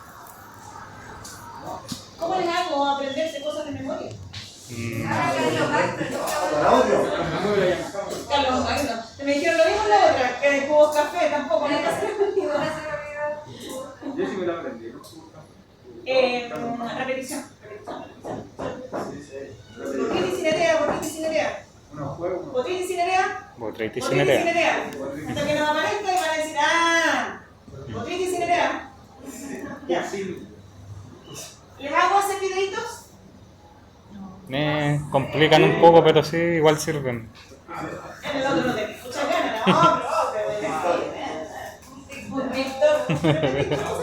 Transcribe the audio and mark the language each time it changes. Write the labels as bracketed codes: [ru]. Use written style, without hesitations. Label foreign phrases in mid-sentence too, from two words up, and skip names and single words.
[es] ¿Cómo les hago aprenderse cosas de memoria? Carlos Magno. Carlos Magno. Me dijeron lo mismo en la otra, que de cubos café tampoco. No pasa nada. Yo sí me lo aprendí. Repetición. Botritis cinerea, botritis cinerea. Unos juegos. Botritis cinerea. Botritis Botritis cinerea. cinerea. Hasta que nos aparezca y van a decir, botritis cinerea. Ya. ¿Les hago hacer videitos? Me complican un poco, pero sí, igual sirven. En el otro no tengo muchas ganas. No, pero un TikTok.